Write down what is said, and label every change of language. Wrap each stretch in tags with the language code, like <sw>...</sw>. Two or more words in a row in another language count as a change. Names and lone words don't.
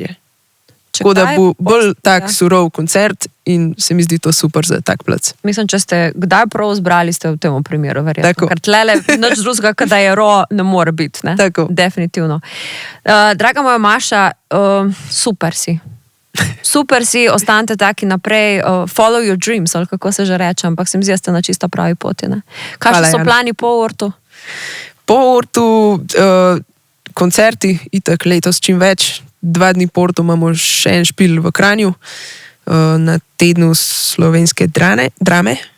<sl>Tako da bo bolj tak surov koncert in se mi zdi to super za tak plac. Mislim, če ste kdaj prav zbrali, ste v tem primeru verjetno. Ker tlele nič drugega, kada je ro, ne more biti. Ne? Tako. Definitivno. Draga moja Maša, super si. Super si, ostanite taki naprej,</sl> <en>follow your dreams,</en> <sl>ali kako se že reče, ampak se mi zdi, da ste na čisto pravi poti. Kakšni so plani po Ortu? Po Ortu koncerti, itak letos čim več. 2 dni po Ortu imamo še en špil v Kranju na tednu slovenske drame.</sl>